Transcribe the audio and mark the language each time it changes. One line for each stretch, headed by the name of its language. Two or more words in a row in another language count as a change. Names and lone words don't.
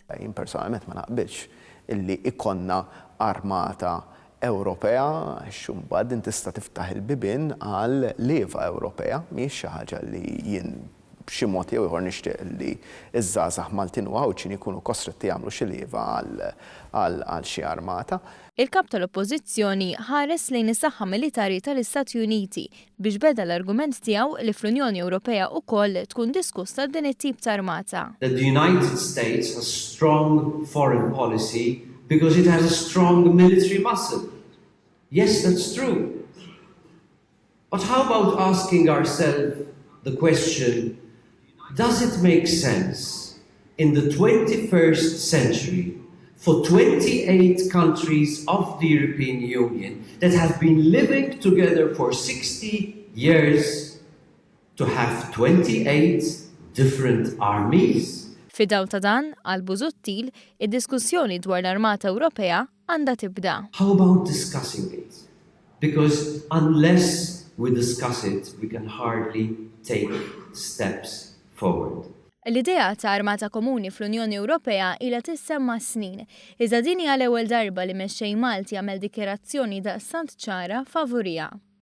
Maltese: Jien personalment ma naqbilx illi ikonna armata Ewropea, xumbad tista' tiftaħ il-bibien għal leva Ewropea, mhijiex xi ħaġa li jien b'xi mod jew ieħor nixtieq li iż-żgħażagħ Maltin u Ħawġin ikunu kostretti jagħmlu xi leva għal xi armata. Il-kap tal-Oppożizzjoni ħares lejn is-saħħa militari tal-Istati Uniti biex beda l-argument tiegħu li fl-Unjoni Ewropea wkoll tkun diskussa din it-tip ta' armata.
English: The United States has strong foreign policy because it has a strong military muscle. Yes, that's true. But how about asking ourselves the question, does it make sense in the 21st century for 28 countries of the European Union that have been living together for 60 years to have 28 different armies?
Maltese: Fidaw ta' dan, għal Busuttil, id-diskussjoni dwar l-Armata Ewropea għandha tibda.
English: How about discussing it? Because unless we discuss it, we can hardly take steps forward.
Maltese: L-idea ta' armata komuni fl-Unjoni Ewropea ilha tissemma snin. Iżda din hija l-ewwel darba li mexxej Malti jagħmel dikjarazzjoni daqstant ċara favurija.